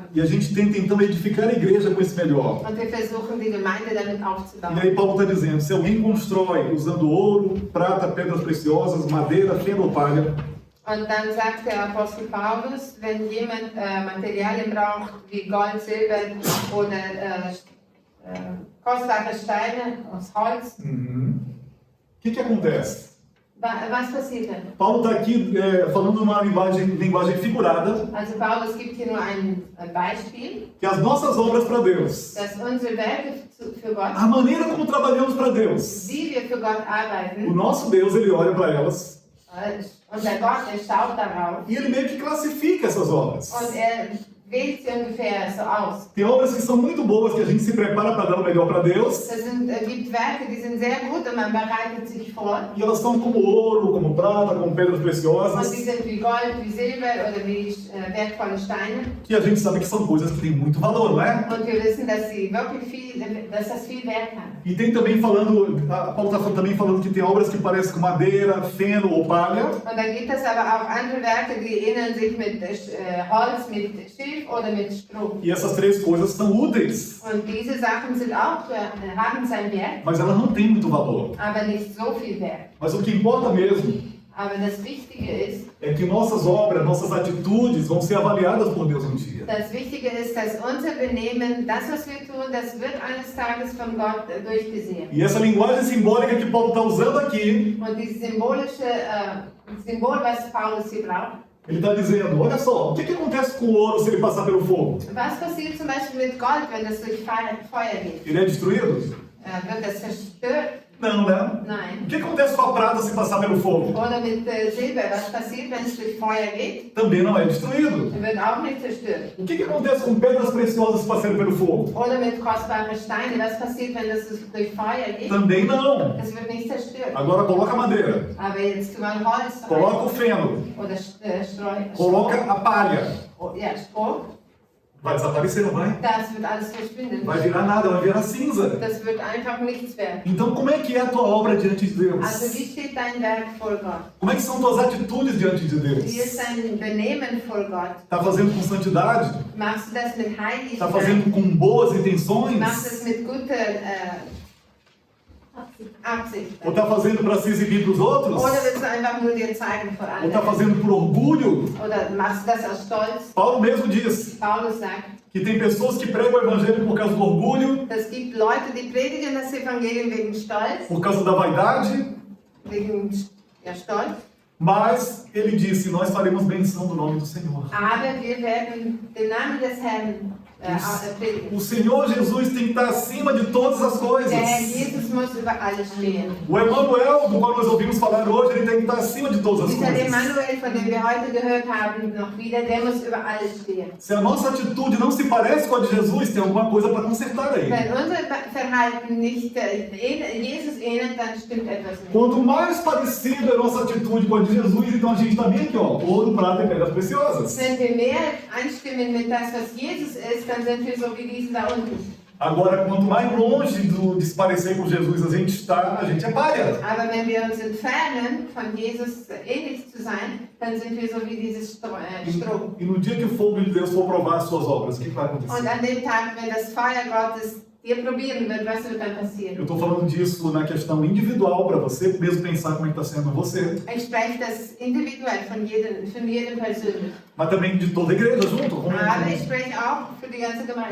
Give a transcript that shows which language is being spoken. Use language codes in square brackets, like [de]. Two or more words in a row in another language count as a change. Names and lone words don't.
[pt] E a gente tenta então edificar a igreja com esse melhor. [de] Und wir versuchen, die Gemeinde damit [pt] E [de] aufzubauen. [pt] aí Paulo está dizendo, se alguém constrói usando ouro, prata, pedras preciosas, madeira, feno ou palha, [de] Und dann sagt der Apostel Paulus, wenn jemand Materialien braucht wie Gold, Silber oder kostbare Steine aus Holz. [pt] O que acontece? [de] Was passiert denn? [pt] Paulo está aqui falando numa linguagem figurada, [de] Also Paulus gibt hier nur ein Beispiel, [pt] que as nossas obras para Deus, [de] dass unsere Werke für Gott, [pt] a maneira como trabalhamos para Deus, [de] wie wir für Gott [pt] o [de] arbeiten, [pt] nosso Deus, ele olha para elas [de] unser Gott, er schaut darauf [pt] e ele meio que classifica essas obras. [de] und er wählt sie ungefähr so aus. [pt] Tem obras que são muito boas, que a gente se prepara para dar o melhor para Deus, [de] Gibt Werke, die sind sehr gut und man bereitet sich vor. [pt] e elas são como ouro, como prata, como pedras [de] Und [pt] preciosas, [de] die sind wie Gold, wie Silber oder wie wertvolle Steine. [pt] que a gente sabe que são coisas que têm muito valor, não é? [de] Und wir wissen, dass sie wirklich dass das viel Wert hat. [pt] E tem também Paulo está também falando que tem obras que parecem com madeira, feno ou palha, [de] Und dann gibt es aber auch andere Werke, die ähneln sich mit Holz, mit Schilf oder mit Stroh. [pt] e essas três coisas são úteis, [de] Und diese Sachen sind auch, haben seinen Wert, [pt] mas elas não têm muito valor. [de] aber nicht so viel Wert. [pt] Mas o que importa mesmo [de] Aber das Wichtige ist, [pt] é que nossas obras, nossas atitudes vão ser avaliadas por Deus um dia. [de] das Wichtige ist, dass unser Benehmen, das, was wir tun, das wird eines Tages von Gott durchgesehen. [pt] E essa linguagem simbólica que Paulo está usando aqui, [de] Und dieses symbolische Symbol, was Paulus hier braucht, [pt] ele está dizendo, olha só, o que acontece com o ouro se ele passar pelo fogo? [de] was passiert zum Beispiel mit Gold, wenn das durch Feuer geht? [pt] Ele é destruído? [de] Wird das zerstört? [pt] Não, né? [de] Nein. [pt] O que acontece com a prata se passar pelo fogo? [de] Oder mit Silber, was passiert, wenn es durch Feuer geht? [pt] Também não é destruído. [de] Wird auch nicht zerstört. [pt] O que acontece com pedras preciosas passando pelo fogo? [de] Oder mit kostbaren Steinen, was passiert, wenn das durch Feuer geht? [pt] Também não. [de] Es wird nicht zerstört. [pt] Agora coloca a madeira, [de] Aber jetzt tun wir Holz rein. [pt] coloca o feno, [de] Oder [pt] coloca a palha. [de] Ja, Stroh. [pt] Vai desaparecer, não vai? [de] Das wird alles verschwinden. [pt] Vai virar nada, vai virar cinza. [de] Das wird einfach nichts werden. [pt] Então como é que é a tua obra diante de Deus? [de] Also wie steht dein Werk vor Gott? [pt] Como é que são tuas atitudes diante de Deus? [de] Wie ist dein Benehmen vor Gott? [pt] Está fazendo com santidade? [de] Machst du das mit [pt] Está [de] Heiligkeit? [pt] fazendo com boas [de] Machst du [pt] intenções? [de] es mit guter Absicht? [pt] Ou está fazendo para se exibir para os outros? [de] Oder willst du einfach nur dir zeigen vor [pt] Ou está [de] anderen? [pt] fazendo por orgulho? [de] Oder machst du das aus Stolz? [pt] Paulo mesmo diz [de] Paulus sagt, [pt] que tem pessoas que pregam o evangelho por causa do orgulho, [de] es gibt Leute, die predigen das Evangelium wegen Stolz, [pt] por causa da vaidade, [de] wegen Stolz. [pt] mas ele disse, nós faremos menção do nome do Senhor. [de] Aber wir werden den Namen des Herrn predigen. [pt] O Senhor Jesus tem que estar acima de todas as coisas. [de] Der Herr Jesus muss über alles stehen. [pt] O Emmanuel, do qual nós ouvimos falar hoje, ele tem que estar acima de todas as [de] Dieser [pt] coisas. [de] Emmanuel, von dem wir heute gehört haben, noch wieder, der muss über alles stehen. [pt] Se a nossa atitude não se parece com a de Jesus, tem alguma coisa para consertar aí. [de] Wenn unser Verhalten nicht Jesus ähnelt, dann stimmt etwas nicht. [pt] Quanto mais parecida a nossa atitude com a de Jesus, então a gente está bem aqui, ó, ouro, prata e pedras preciosas. [de] Wenn wir mehr einstimmen mit das, was Jesus ist, dann sind wir so wie diesen da unten. [pt] Agora, quanto mais longe de se parecer com Jesus a gente está, a gente é palha. [de] Aber wenn wir uns entfernen, von Jesus ähnlich zu sein, dann sind wir so wie dieses Stroh. [pt] E no dia que o fogo de Deus for provar as suas obras, o que vai [de] Und [pt] acontecer? [de] an dem Tag, wenn das Feuer Gottes dir probieren wird, was wird dann [pt] Eu [de] passieren? [pt] estou falando disso na questão individual, para você mesmo pensar como é que está sendo você, [de] Ich spreche das individuell von jedem persönlich. [pt] mas também de toda a igreja junto, como [de] Aber ich spreche auch für die ganze Gemeinde.